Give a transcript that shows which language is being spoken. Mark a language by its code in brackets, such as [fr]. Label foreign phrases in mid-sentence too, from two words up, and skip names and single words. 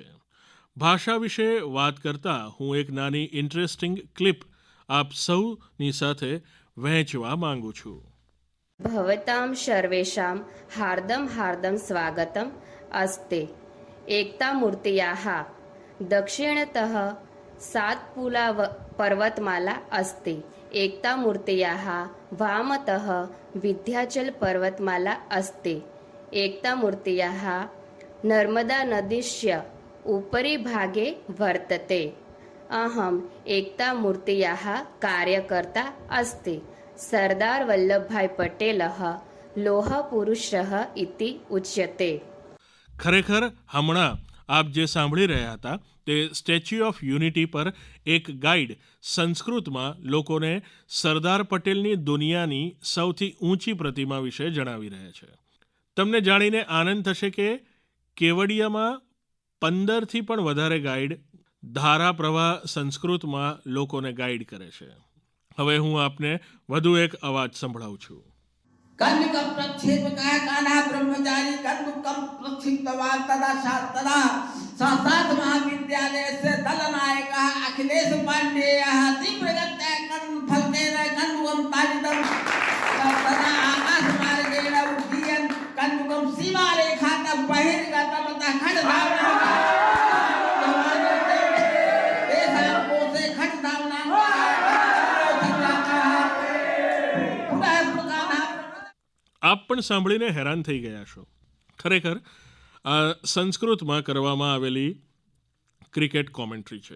[gu] ભાષા વિશે વાત કરતાં હું એક નાની ઇન્ટરેસ્ટિંગ ક્લિપ આપ સૌની સાથે વહેંચવા માંગુ છું. [sa] ભવતામ સર્વેષાં હાર્દમ હાર્દમ સ્વાગતમ અસ્તે. એકતા મૂર્તિયાઃ દક્ષિણતઃ સાતપુલા પર્વતમાલા અસ્તિ. एकतामूर्तयाः वामतः विन्ध्याचलपर्वतमाला अस्ति। एकतामूर्तयाः नर्मदानदीस्य उपरि भागे वर्तते। अहम् एकतामूर्तयाः कार्यकर्ता अस्ति। सरदार वल्लभभाई पटेलः लोहपुरुषः इति उच्यते। [gu] ખરેખર હમણાં આપ જે સાંભળી રહ્યા હતા તે સ્ટેચ્યુ ઓફ યુનિટી પર એક ગાઈડ સંસ્કૃતમાં લોકોને સરદાર પટેલની દુનિયાની સૌથી ઊંચી પ્રતિમા વિશે જણાવી રહ્યા છે. તમને જાણીને આનંદ થશે કે કેવડિયામાં 15થી પણ વધારે ગાઈડ ધારા પ્રવાહ સંસ્કૃતમાં લોકોને ગાઈડ કરે છે. હવે હું આપને વધુ એક અવાજ સંભળાવું છું. [sa] कन्यक प्रक्षेप कह कान्हा ब्रह्मचारी कन्दुकम प्रक्षिप्तवान तदा तदा संस्थात महाविद्यालय से दल नायक अखिलेश पांडेय तीव्र गत्या कर्ण फलतेन कन्दुकम ताजितम तदा आकाश मार्गेण उड्डीयन कन्दुकम सीमा रेखा तक बहिर्गतम तथा खंड धावना [gu] આપ પણ સાંભળીને હેરાન થઈ ગયા છો. ખરેખર આ સંસ્કૃતમાં કરવામાં આવેલી ક્રિકેટ કોમેન્ટ્રી છે.